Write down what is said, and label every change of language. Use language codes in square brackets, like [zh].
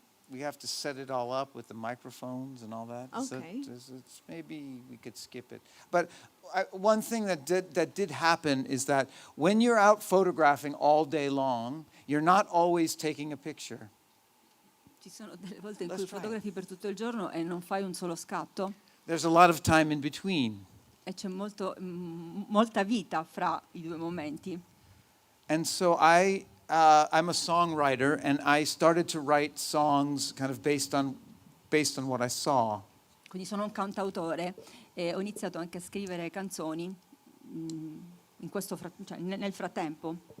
[en] We have to set it all up with the microphones and all that. Okay. So maybe we could skip it. But one thing that did happen is that when you're out photographing all day long, you're not always taking a picture. [it] Ci sono delle volte in [en] Let's [it] cui [en] try. [it] fotografi per tutto il giorno e non fai un solo scatto [en] There's a lot of time in between. [it] e c'è molta vita fra i due momenti. [en] And so I'm a songwriter, and I started to write songs kind of based on what I saw. [it] Quindi sono un cantautore e ho iniziato anche a scrivere canzoni in questo nel frattempo.